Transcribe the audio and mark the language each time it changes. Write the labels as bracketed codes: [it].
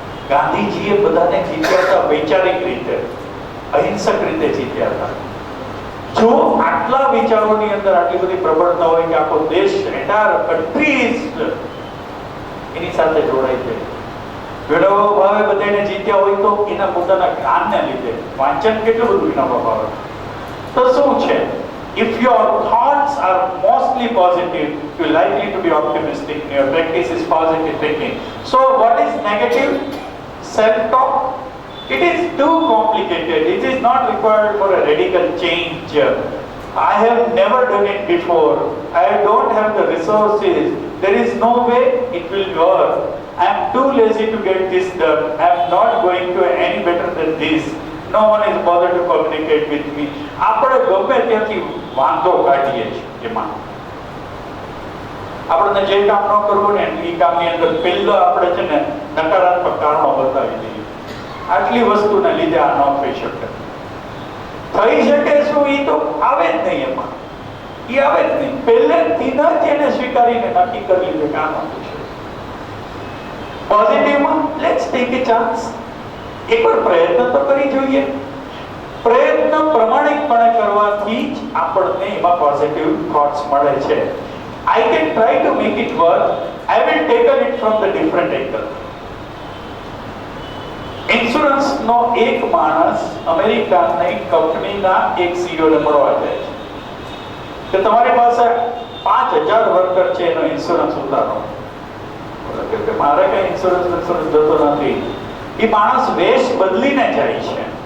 [gu] ગાંધીજીએ બધાને જીત્યા હતા વૈચારિક રીતે, અહિંસક રીતે જીત્યા હતા. જો આટલા વિચારોની અંદર આટલી બધી પ્રબળતા હોય કે આખો દેશ, [en] entire countries [gu] એની સાથે જોડાઈ જાય, વેળાઓ ભાવે બધાને જીત્યા હોય તો એના પોતાના જ્ઞાનને લીધે. વાંચન કેટલું બધું એના ભાવે. તો શું છે, [en] if your thoughts are mostly positive, you're likely to be optimistic. Your practice is positive thinking. So what is negative? Self-talk. It is too complicated. It is not required for a radical change. I have never done it before. I don't have the resources. There is no way it will work. I am too lazy to get this done. I am not going to any better than this. No one is bothered to communicate with me. [gu] આપણે ગમે ત્યાંથી વાંધો કાઢીએ છીએ. એમાં આપણને જે કામ ન કરવું ને એ કામની અંદર પહેલા આપણે છે ને નકારાત્મક કારણો બતાવી દઈએ. આટલી વસ્તુને લીધે આ ન થઈ શકે. થઈ શકે શું, એ તો આવે જ નહીં. એમાં એ આવે જ નહીં. પહેલેથી જ એને સ્વીકારીને નક્કી કરી લીધે કામ આપું છે. પોઝિટિવમાં [en] Let's take a chance. [gu] એકવાર પ્રયત્ન તો કરી જોઈએ. પ્રયત્ન પ્રમાણિકપણે કરવાથી જ આપણને એમાં પોઝિટિવ થોટ્સ મળે છે. [en] I can try to make it work. I will tackle it from the different angle. [gu] Insurance નો એક માણસ અમેરિકાની કંપનીના એક CEO ને મળવા જાય છે કે તમારી પાસે 5000 વર્કર છે, એનો ઇન્સ્યોરન્સ ઉતારો. મારે કઈ ઇન્સ્યોરન્સ જતો નથી. એ માણસ વેશ બદલીને જાય છે.